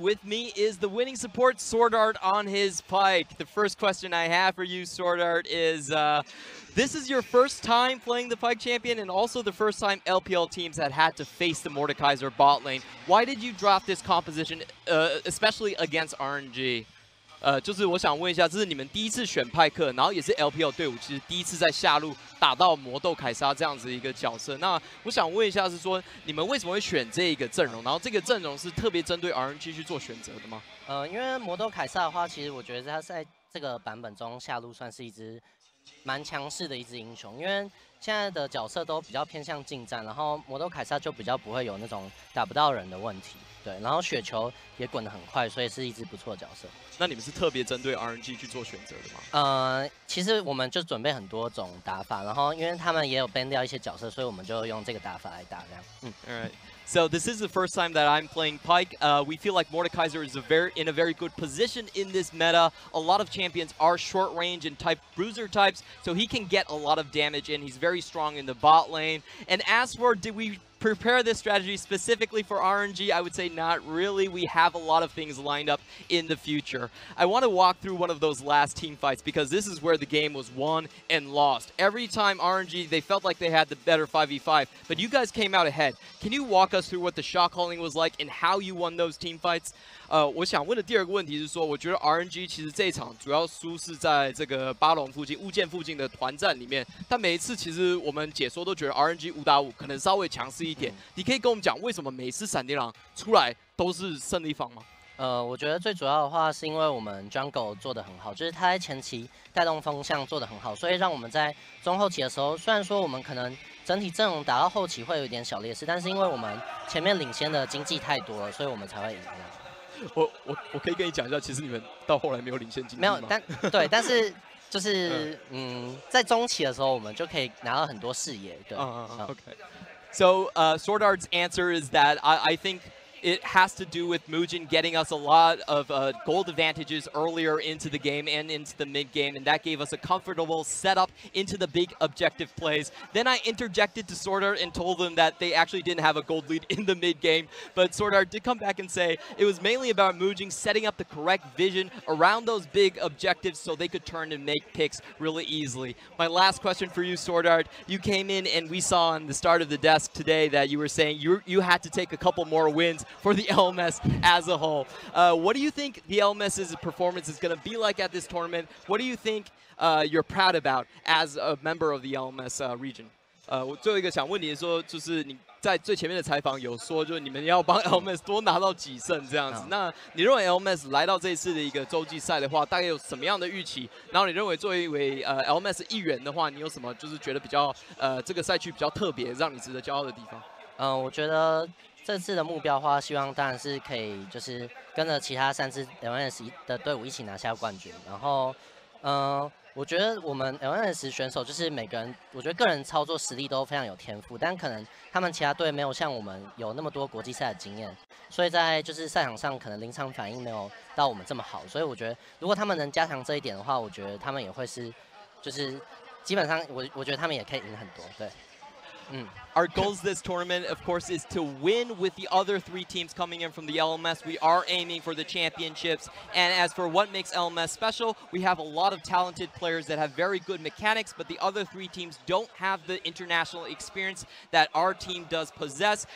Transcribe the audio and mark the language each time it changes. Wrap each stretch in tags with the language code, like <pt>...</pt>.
<en>With me is the winning support, Sword Art, on his Pyke. The first question I have for you, Sword Art, is this is your first time playing the Pyke champion and also the first time LPL teams had to face the Mordekaiser bot lane. Why did you drop this composition, especially against RNG?</en> <zh>就是我想问一下，这是你们第一次选派克，然后也是 LPL 队伍，其实第一次在下路打到魔斗凯撒这样子一个角色。那我想问一下，是说你们为什么会选这个阵容？然后这个阵容是特别针对 RNG 去做选择的吗？因为魔斗凯撒的话，其实我觉得他在这个版本中下路算是一支蛮强势的一支英雄，因为现在的角色都比较偏向近战，然后魔斗凯撒就比较不会有那种打不到人的问题。对，然后雪球也滚得很快，所以是一支不错的角色。那你们是特别针对 RNG 去做选择的吗？其实我们就准备很多种打法，然后因为他们也有 ban 掉一些角色，所以我们就用这个打法来打这样。</zh> <en>All right. So this is the first time that I'm playing Pyke. We feel like Mordekaiser is in a very good position in this meta. A lot of champions are short range and type bruiser types, so he can get a lot of damage in. He's very strong in the bot lane. And as for did we prepare this strategy specifically for RNG? I would say not really. We have a lot of things lined up in the future. I want to walk through one of those last team fights because this is where the game was won and lost. Every time RNG, they felt like they had the better 5v5, but you guys came out ahead. Can you walk us through what the shot calling was like and how you won those team fights?</en> <zh>我想问的第二个问题是说，我觉得 RNG 其实这一场主要输是在这个巴龙附近、物件附近的团战里面，但每一次其实我们解说都觉得 RNG 5打5可能稍微强势一点。你可以跟我们讲为什么每次闪电狼出来都是胜利方吗？我觉得最主要的话是因为我们 Jungle 做得很好，就是他在前期带动风向做得很好，所以让我们在中后期的时候，虽然说我们可能整体阵容打到后期会有一点小劣势，但是因为我们前面领先的经济太多了，所以我们才会赢。我可以跟你讲一下，其实你们到后来没有领先经济吗？没有，但是就是在中期的时候，我们就可以拿到很多视野。对，OK。</zh> <en>So Sword Art's answer is that I think it has to do with Mugen getting us a lot of gold advantages earlier into the game and into the mid game, and that gave us a comfortable setup into the big objective plays. Then I interjected to Sword Art and told them that they actually didn't have a gold lead in the mid game, but Sword Art did come back and say it was mainly about Mugen setting up the correct vision around those big objectives so they could turn and make picks really easily. My last question for you, Sword Art, you came in and we saw on the start of the desk today that you were saying you had to take a couple more wins for the LMS as a whole. What do you think the LMS's performance is going to be like at this tournament? What do you think you're proud about as a member of the LMS region?</en> <zh>我最后一个想问你说，就是你在最前面的采访有说，就是你们要帮 LMS 多拿到几胜这样子。那你认为 LMS 来到这一次的一个洲际赛的话，大概有什么样的预期？然后你认为作为一位LMS 一员的话，你有什么就是觉得比较这个赛区比较特别，让你值得骄傲的地方？我觉得这次的目标的话，希望当然是可以就是跟着其他3支 LMS 的队伍一起拿下冠军。然后，我觉得我们 LMS 选手就是每个人，我觉得个人操作实力都非常有天赋，但可能他们其他队没有像我们有那么多国际赛的经验，所以在就是赛场上可能临场反应没有到我们这么好。所以我觉得如果他们能加强这一点的话，我觉得他们也会是就是基本上我觉得他们也可以赢很多。对。</zh> <en>Our goals this tournament, of course, is to win with the other 3 teams coming in from the LMS. We are aiming for the championships. And as for what makes LMS special, we have a lot of talented players that have very good mechanics, but the other 3 teams don't have the international experience that our team does possess.</en>